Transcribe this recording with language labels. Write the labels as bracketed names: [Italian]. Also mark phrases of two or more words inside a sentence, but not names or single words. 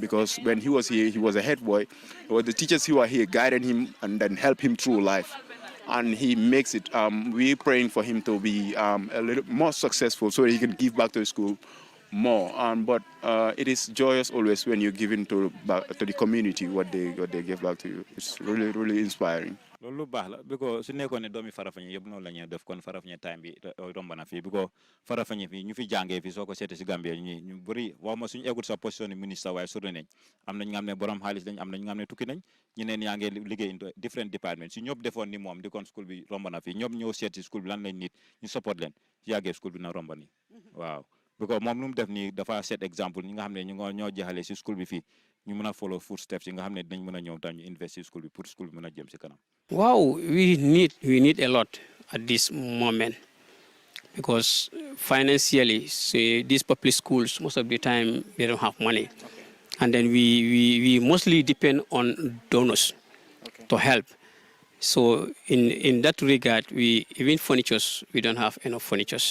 [English] Because when he was here, he was a head boy. It was the teachers who were here guiding him and then help him through life. And he makes it. We're praying for him to be a little more successful so that he can give back to the school more. But it is joyous always when you're giving to the community what they give back to you. It's really, really inspiring. [Wolof] Loolu baax la because su nekkoon ne doomi Farafenni yëpp noonu la ñuy def kon Farafenni time bi romb na fii because Farafenni fii ñu fi jàngee fii soo ko seetee si Gambie ñu bëri waxuma suñu eggut sa position ni ministre waaye sori nañ am na ñu nga xam ne borom xaalis lañ am na ñu nga xam ne tukki nañ ñeneen yaa ngi liggéey [English] in different departments [Wolof] si ñëpp defoon ni moom di kon school bi romb na fii ñëpp ñëw seet si school bi lan lañ nit ñu support leen si yàggee school bi na romb ni waaw because moom lu mu def nii dafa set exemple ñi nga xam ne ñoo jeexalee si school bi fii ñu mën a [English] follow footsteps [Wolof] yi nga xam ne dinañ mën a ñëw tam ñu invest si school bi pour school bi mën a jëm si kanam. [English] Wow, we need a lot at this moment because financially, these public schools most of the time they don't have money, and then we mostly depend on donors to help. So in that regard, even furnitures we don't have enough furnitures.